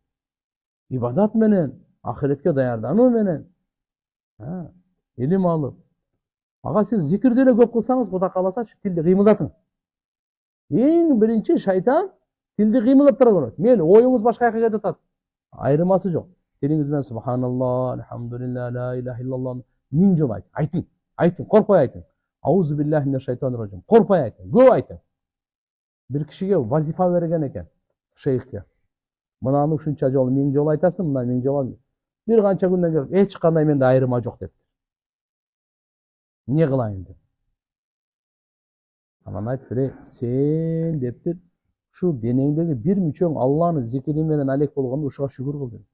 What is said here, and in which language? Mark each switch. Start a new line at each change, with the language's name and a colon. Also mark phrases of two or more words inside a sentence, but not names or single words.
Kyrgyz: Ибадат менен, ахиретке даярдануу менен, илим алып. Ага сиз зикирди эле көп кылсаңыз, Кудай кааласачы, тилди кыймылдатың. Эң биринчи шайтан тилди кыймылдаттыра көрөт. Мейли оюңуз башка жака кетип атат. Айырмасы жок. Тилиңиз менен
Arabic: سبحان الله، الحمد لله, لا إله إلا الله
Kyrgyz: 1000 жыл айтың. Айтың, коркпой айтың.
Arabic: أعوذ بالله من الشيطان الرجيم.
Kyrgyz: Коркпой айтың, көп айтың. Бир кишиге вазифа берген экен, шейхке. Мынаны ушунча жолу 1000 жолу айтасың, мына 1000 жолу. Бир канча күндөн келип, эч кандай менде айырма жок деп. Эмне кылайын деп. Анан айтып, сен дептир, ушул денеңдеги бир мүчөң Алланын зикри менен алек болгондо ушуга шүгүр кыл деп.